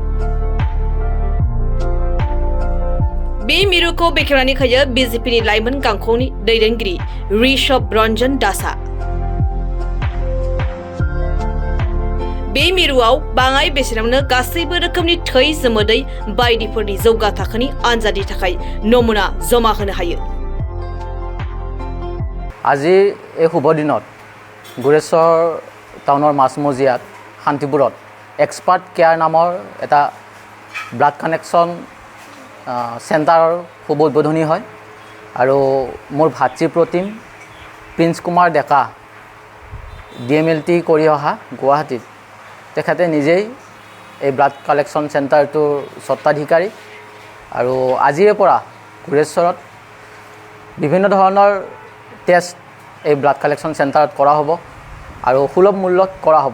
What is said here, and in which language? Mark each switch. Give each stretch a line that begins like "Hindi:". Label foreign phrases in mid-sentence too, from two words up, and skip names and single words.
Bodo: बे मिरुखौ बेखेवनानै होयो बिजेपिनि लाइमोन गांखंनि दैदेनगिरि ऋषभ रंजन दासआ। बे मिरुआव बाङाइ बेसेनावनो गासैबो रोखोमनि थै जोमोदै बायदिफोरनि जौगा थाखोनि आनजादनि थाखाय नमुना जमा होनो हायो।
Assamese: আজি এই শুভ দিনত গুৰেশ্বৰ টাউনৰ মাছমজিয়াত শান্তিপুৰত এক্সপাৰ্ট কেয়াৰ নামৰ এটা ব্লাড কানেকশ্যন চেণ্টাৰৰ শুভ উদ্বোধনী হয় আৰু মোৰ ভাতৃপ্ৰতিম প্ৰিন্স কুমাৰ ডেকা DMLT কৰি অহা গুৱাহাটীত তেখেতে নিজেই এই ব্লাড কালেকশ্যন চেণ্টাৰটোৰ স্বত্বাধিকাৰী আৰু আজিৰে পৰা গুৰেশ্বৰত বিভিন্ন ধৰণৰ টেষ্ট এই ব্লাড কালেকশ্যন চেণ্টাৰত কৰা হ'ব আৰু সুলভ মূল্যত কৰা হ'ব।